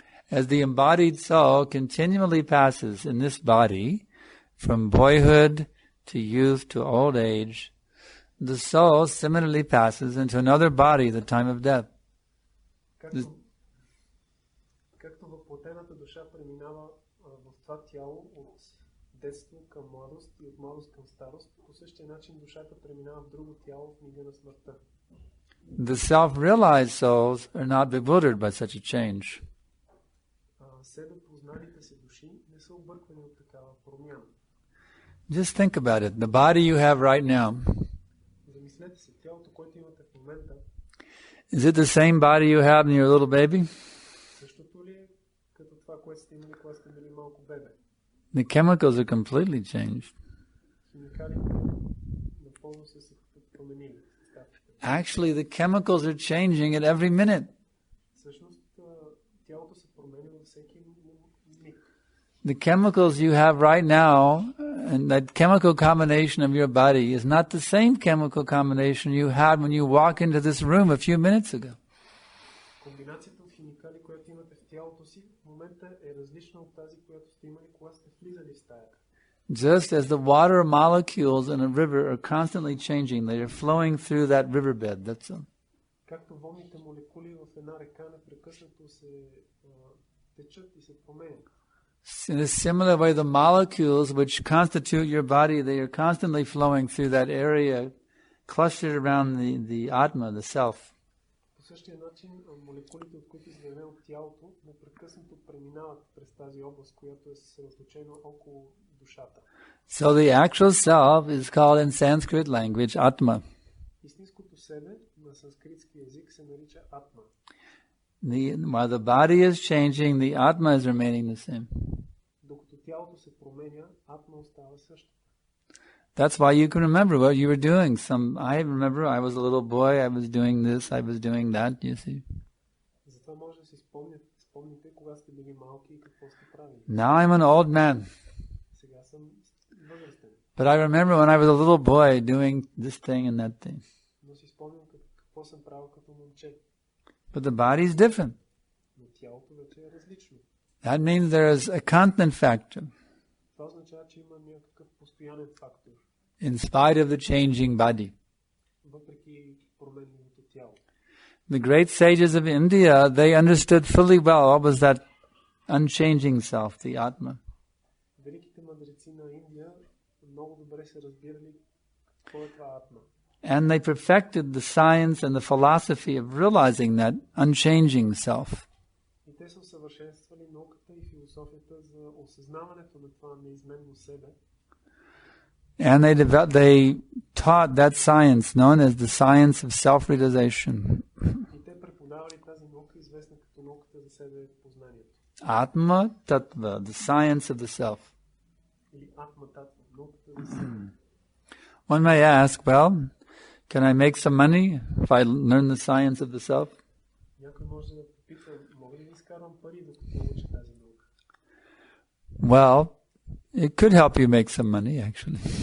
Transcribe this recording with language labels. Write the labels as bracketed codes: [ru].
[en] As the embodied soul continually passes in this body, from boyhood to youth to old age, the soul similarly passes into another body at the time of death. [bg] Както въплътената душа преминава в това тяло от детство към младост и от младост към старост, по същия начин душата преминава в друго тяло в мига на смъртта. [en] The self-realized souls are not bewildered by such a change. [bg] Себепозналите се души не са обърквани от такава промяна. [en] Just think about it. The body you have right now, [bg] Замислете се, тялото, което имате в момента, [en] is it the same body you had when you were a little baby? [bg] същото ли е като това, което сте имали, когато сте били малко бебе? [en] The chemicals are completely changed. [bg] Химикалите напълно са се променили. [en] Actually, the chemicals are changing at every minute. [bg] Всъщност, тялото се променя във всеки миг. [en] The chemicals you have right now, and that chemical combination of your body is not the same chemical combination you had when you walked into this room a few minutes ago. [bg] Комбинацията от химикали, която имате в тялото си, в момента е различна от тази, която сте имали, когато сте влизали в стаята. [en] Just as the water molecules in a river are constantly changing, they are flowing through that riverbed. That's all. [bg] Както водните молекули в една река непрекъснато се течат и се променят. [en] In a similar way, the molecules which constitute your body, they are constantly flowing through that area, clustered around the Atma, the self. [bg] По същия начин, молекулите, от които изградено от тялото, непрекъснато преминават през тази област, която е съсредоточена около душата. [en] So the actual self is called in Sanskrit language Atma. [bg] Истинското себе на санскритски език се нарича Атма. [en] While the body is changing, the Atma is remaining the same. [bg] Докато тялото се променя, Атма остава също. [en] That's why you can remember what you were doing. I remember I was a little boy, I was doing this, I was doing that, you see. [bg] Затова може да си спомните кога сте били малки и какво сте правили. [en] Now I'm an old man. [bg] Сега съм възрастен. [en] But I remember when I was a little boy doing this thing and that thing. [bg] Но си спомням какво съм правил като момче. [en] But the body is different. [bg] Но тялото вече е различно. [en] That means there is a constant factor. [bg] Това означава, че има някакъв постоянен фактор. [en] In spite of the changing body. [bg] Въпреки променливото тяло. [en] The great sages of India, they understood fully well what was that unchanging self, the Atma. [bg] Великите мъдреци на Индия много добре са разбирали какво е това Атма. [en] And they perfected the science and the philosophy of realizing that unchanging self. [bg] И те са усъвършенствали науката и философията за осъзнаването на това неизменно себе. [en] And they taught that science known as the science of self-realization. [bg] И те преподавали тази наука, известна като науката за себе познанието. [en] Atma Tattva, the science of the self. [bg] Или Атма Татва, науката за себе. [en] One may ask, well, can I make some money if I learn the science of the self? [bg] Някой може да попита, мога ли да изкарвам пари докато науча тази наука? [en] Well, it could help you make some money, actually.